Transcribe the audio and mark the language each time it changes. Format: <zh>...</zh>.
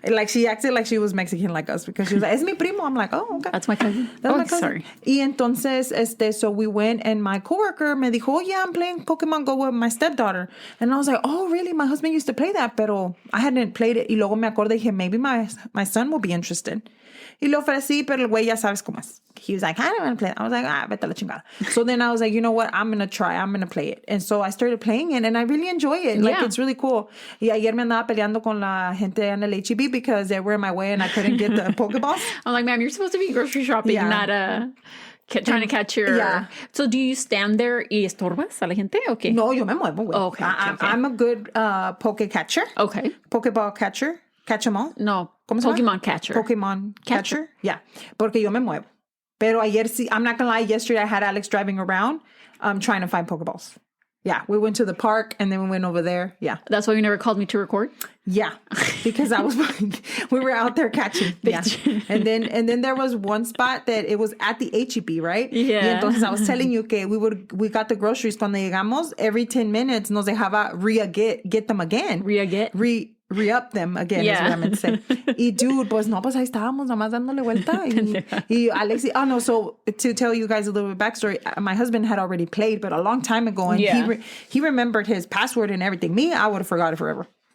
<en>She acted like she was Mexican like us because she was like,</en> <es>es mi primo.</es> <en>I'm like, oh, okay. That's my cousin. That's oh, my cousin. Sorry.</en> <es>Y entonces,</es> <en>so we went and my coworker</en> <es>me dijo,</es> <en>oh, yeah, I'm playing Pokemon Go with my stepdaughter. And I was like, oh, really? My husband used to play that,</en> <es>pero</es> <en>I hadn't played it.</en> <es>Y luego me acordé, dije,</es> <en>maybe my son will be interested.</en> <es>Y lo ofrecí, pero el güey ya sabes cómo es.</es> <en>He was like, I don't want to play it. I was like,</en> <es>vete a la chingada.</es> <en>So then I was like, you know what? I'm going to try. I'm going to play it. And so I started playing it and I really enjoy it. Yeah. It's really cool.</en> <es>Y ayer me andaba peleando con la gente en el</es> <en>HEB because they were in my way and I couldn't get the Pokeballs. I'm like, ma'am, you're supposed to be grocery shopping, not trying to catch your... Yeah. So do you stand there</en> <es>y estorbas a la gente?</es> <en>Okay.</en> <es>No, yo me muevo, güey.</es> <en>Okay. I'm a good Poke catcher. Okay. Pokeball catcher. Catch them all. No.</en> <es>¿Cómo se llama?</es> <en>Pokemon catcher. Pokemon catcher. Yeah.</en> <es>Porque yo me muevo. Pero ayer sí,</es> <en>I'm not going to lie, yesterday I had Alex driving around trying to find Pokeballs. Yeah. We went to the park and then we went over there. Yeah. That's why you never called me to record? Yeah. Because we were out there catching. Yeah. And then there was one spot that it was at the HEB, right? Yeah.</en> <es>Y entonces</es> <en>I was telling you</en> <es>que</es> <en>we got the groceries</en> <es>cuando llegamos,</es> <en>every 10 minutes</en> <es>nos dejaba</es> <en>get them again. Re-up them again, is what I meant to say.</en> <es>Y dude, pues ahí estábamos nomás dándole vuelta.</es> <en>Y Alex, so to tell you guys a little bit backstory, my husband had already played, but a long time ago, and he remembered his password and everything. Me, I would have forgot it forever.</en>